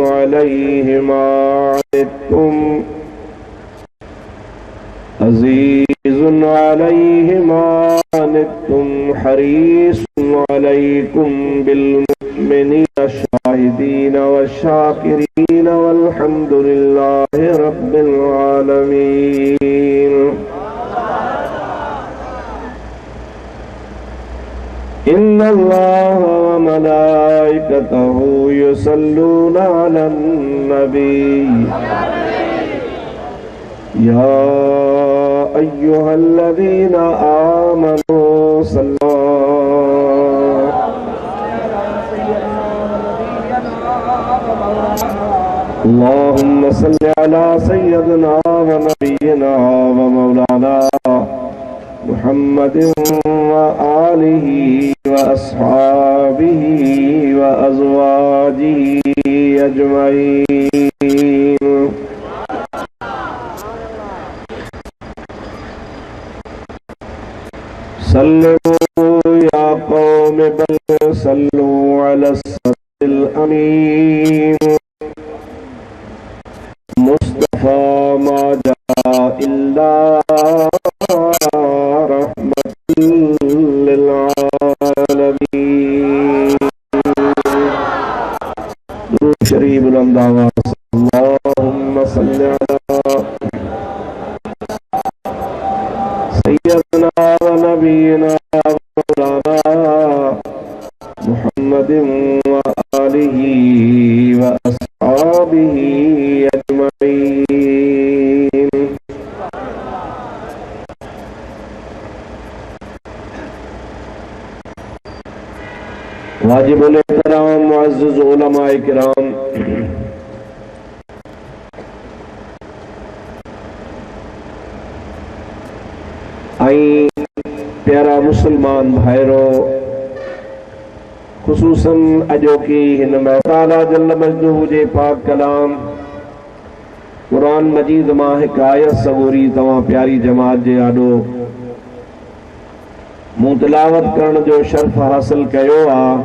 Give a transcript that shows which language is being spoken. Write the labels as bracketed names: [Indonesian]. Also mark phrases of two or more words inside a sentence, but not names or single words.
[Arabic] عليه ما عنتم عزيز عليه ما عنتم حريص عليكم بالمؤمنين شاهدين وشاكرين والحمد لله رب العالمين. إن الله وملائكته يصلون على النبي يا أيها الذين آمنوا صلوا اللهم صل على سيدنا ونبينا ومولانا محمد وآله وأصحابه وأزواجه أجمعين. صلوا يا قوم بل صلوا على صدر الأمين مصطفى ما جاء إلا رحمة للعالمين. [Urdu] درود شریف بلند آواز [Arabic] اللهم صل على سيدنا ونبينا مولانا محمد وآله وأصحابه أجمعين. [Sindhi] واجب الاحترام معزز علماءِ ڪرام، اي پيارا مسلمان ڀائرو, خصوصاً اڄوڪي حق تعالىٰ جل مجده جي پاڪ ڪلام قرآن مجيد مان هڪ آيت صبوري توهان پياري جماعت جي اڳيان مون تلاوت ڪرڻ جو شرف حاصل ڪيو آ.